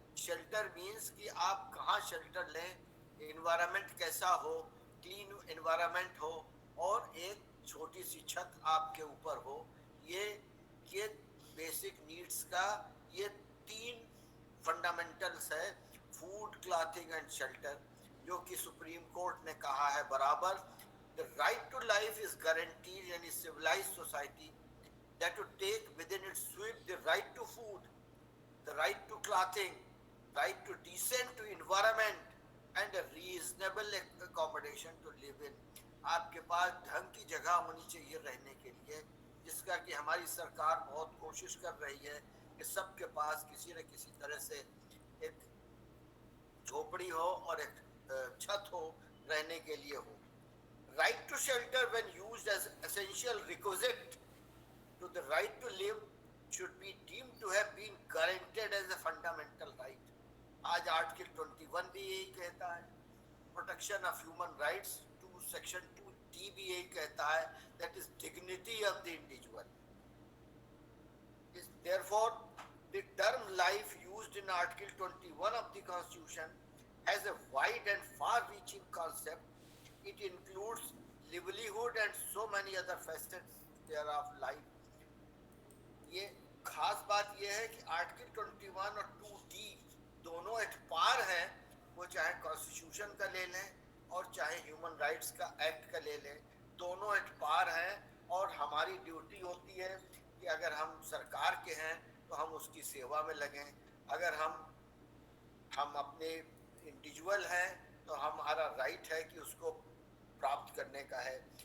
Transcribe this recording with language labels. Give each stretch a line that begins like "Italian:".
Hindi: Shelter means कि आप कहाँ शेल्टर लें, एनवायरनमेंट कैसा हो, क्लीन एनवायरनमेंट हो और एक छोटी सी छत आपके ऊपर हो। ये बेसिक नीड्स का ये 3 फंडामेंटल्स है, फूड, क्लॉथिंग एंड शेल्टर, जो कि सुप्रीम कोर्ट ने कहा है बराबर।
English: The right to life is guaranteed in a civilised society that to take within its sweep the right to food, the right to clothing, right to decent to environment and a reasonable accommodation to live in.
Hindi: आपके पास ढंग की जगह होनी चाहिए रहने के लिए, जिसका कि हमारी सरकार बहुत कोशिश कर रही है कि सबके पास किसी न किसी तरह से एक झोपड़ी हो और एक छत हो, रहने के लिए हो।
English: Right to shelter, when used as essential requisite to the right to live, should be deemed to have been guaranteed as a fundamental right.
Hindi: आज आर्टिकल 21 भी यही कहता है। Protection of human rights to section 2D भी यही कहता है,
English: That is dignity of the individual. Therefore, the term life used in Article 21 of the Constitution has a wide and far-reaching concept. It includes livelihood and so many other facets thereof life.
Hindi: ये खास बात ये है कि article 21 और 2D दोनों at par हैं, वो चाहे कॉन्स्टिट्यूशन का ले लें और चाहे ह्यूमन राइट्स का एक्ट का ले लें, दोनों एट पार हैं। और हमारी ड्यूटी होती है कि अगर हम सरकार के हैं तो हम उसकी सेवा में लगें, अगर हम अपने इंडिविजुअल हैं तो हमारा राइट है कि उसको प्राप्त करने का है।